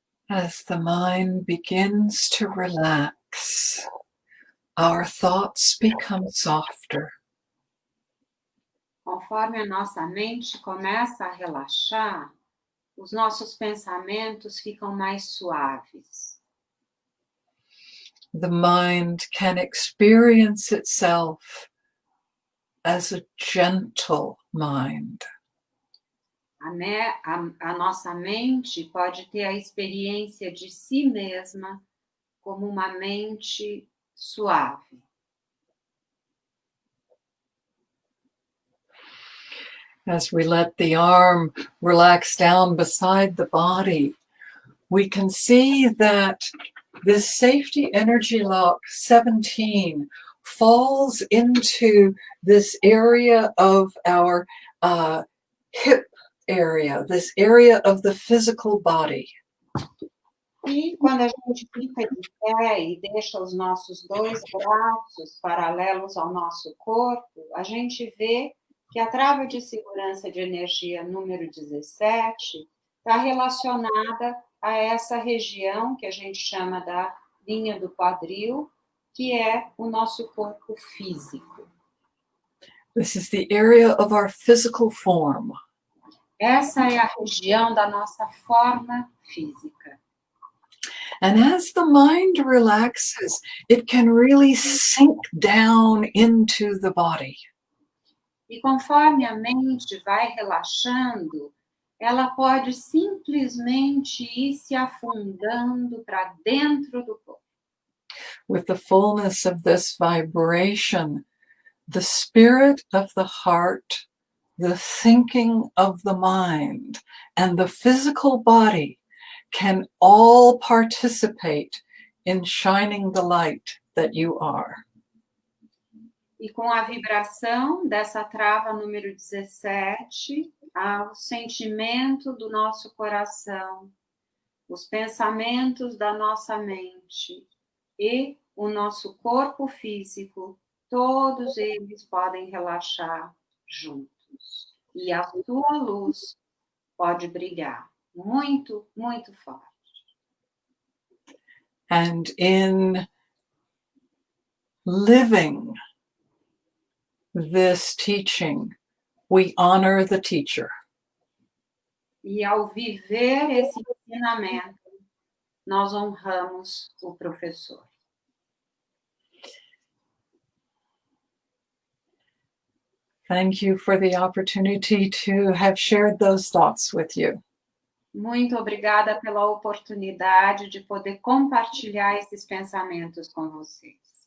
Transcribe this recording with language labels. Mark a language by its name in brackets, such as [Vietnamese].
[English] As the mind begins to relax, our thoughts become softer. [Portuguese] Conforme a nossa mente começa a relaxar, os nossos pensamentos ficam mais suaves. [English] The mind can experience itself as a gentle mind. [Portuguese] A nossa mente pode ter a experiência de si mesma como uma mente suave. [English] As we let the arm relax down beside the body, we can see that this safety energy lock 17 falls into this area of our hip area, this area of the physical body. [Portuguese] E quando a gente fica de pé e deixa os nossos dois braços paralelos ao nosso corpo, a gente vê que a trava de segurança de energia número 17 está relacionada a essa região que a gente chama da linha do quadril, que é o nosso corpo físico. [English] This is the area of our physical form. [Portuguese] Essa é a região da nossa forma física. [English] And as the mind relaxes, it can really sink down into the body. [Portuguese] E conforme a mente vai relaxando, ela pode simplesmente ir se afundando para dentro do corpo. [English] With the fullness of this vibration, the spirit of the heart, the thinking of the mind, and the physical body can all participate in shining the light that you are. [Portuguese] E com a vibração dessa trava número 17, o sentimento do nosso coração, os pensamentos da nossa mente e o nosso corpo físico, todos eles podem relaxar juntos. E a sua luz pode brilhar muito, muito forte. [English] And in living this teaching, we honor the teacher. [Portuguese] E ao viver esse ensinamento, nós honramos o professor. [English] Thank you for the opportunity to have shared those thoughts with you. [Portuguese] Muito obrigada pela oportunidade de poder compartilhar esses pensamentos com vocês.